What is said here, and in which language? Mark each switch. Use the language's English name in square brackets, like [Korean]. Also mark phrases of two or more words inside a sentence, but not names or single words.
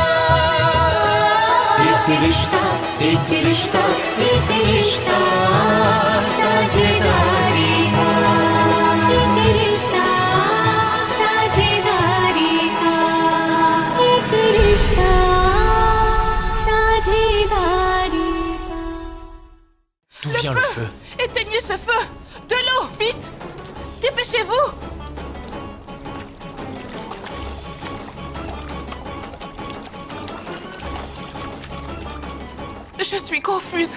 [Hindi] एक रिश्ता साझेदारी का एक रिश्ता साझेदारी का एक रिश्ता साझेदारी का [French] D'où vient le feu? Éteignez ce feu! De l'eau, vite! Dépêchez-vous! Je suis confuse.